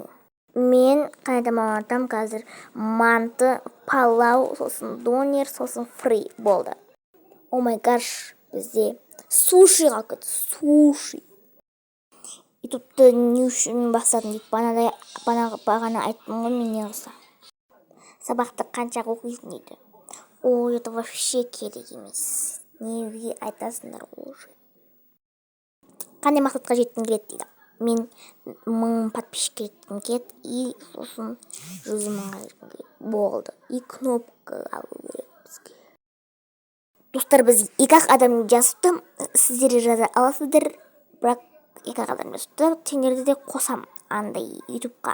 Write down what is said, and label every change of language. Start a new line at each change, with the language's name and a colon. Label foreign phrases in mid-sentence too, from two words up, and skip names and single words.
Kazakh: Мен қандай тамақ ұнатам қазір, манты, палау, сосын донер, сосын фри болды.
English: Oh my gosh,
Kazakh: бізде суши қалып кетті, суши. Ютубты не үшін бастадым дейді, бағана айттым ғой мен неғыса. Сабақты қанша оқисың дейді.
Russian: О, это вообще
Kazakh: керек емес. Неге айтасыңдар уже. Қандай мақсатқа жеттім келеді дейді. Мен 1000 подписчик жеттім келеді, и сосын 100 мыңға жеттім келеді. Болды. И кнопка алу керек бізге. Достар, біз 2 адам жазыпты, сіздер жаза аласыздар, бірақ 2 адам жазыпты, сендерді де қосам андай ютубқа.